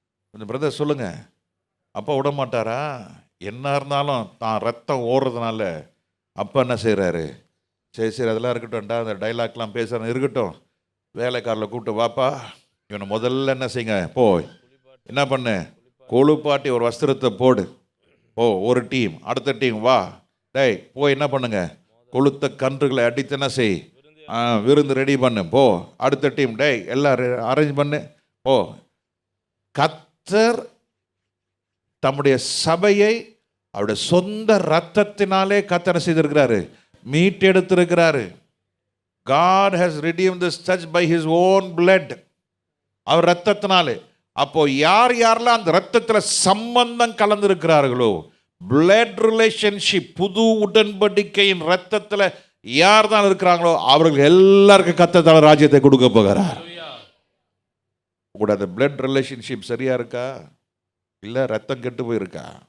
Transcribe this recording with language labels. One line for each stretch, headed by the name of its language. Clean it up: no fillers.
Tamil: கொஞ்சம் பிரதர் சொல்லுங்க, அப்பா விட மாட்டாரா? என்ன இருந்தாலும் தான் ரத்தம் ஓடுறதுனால அப்பா என்ன செய்கிறாரு, சரி அதெல்லாம் இருக்கட்டும்டா, அந்த டைலாக்லாம் பேசுகிறேன் இருக்கட்டும், வேலைக்காரில் கூப்பிட்டு வாப்பா, இவனை முதல்ல என்ன செய்யுங்க, போய் என்ன பண்ணு, கொழுப்பாட்டி ஒரு வஸ்திரத்தை போடு, ஓ ஒரு டீம், அடுத்த டீம் வா, டேய் போய் என்ன பண்ணுங்க, கொளுத்த கன்றுகளை அடித்து என்ன செய், விருந்து ரெடி பண்ணு, போ அடுத்த டீம், டேய் எல்லாம் அரேஞ்ச் பண்ணு, போ கர்த்தர் தம்முடைய சபையை அவருடைய சொந்த ரத்தத்தினாலே கர்த்தர் செய்திருக்கிறாரு, மீட்டெடுத்திருக்கிறாரு.
English: God has redeemed this church by his own blood.
Tamil: அவர் ரத்தத்தினாலே. அப்போ யார் யாரெல்லாம் அந்த ரத்தத்தில் சம்பந்தம் கலந்திருக்கிறார்களோ, பிளட் ரிலேஷன்ஷிப், புது உடன்படிக்கையின் ரத்தத்தில் யார் தான் இருக்கிறாங்களோ அவர்கள் எல்லாருக்கும் கர்த்தர் ராஜ்யத்தை கொடுக்க போகிறார். கூட அந்த பிளட் ரிலேஷன்ஷிப் சரியா இருக்கா, இல்லை ரத்தம் கெட்டு போயிருக்கா?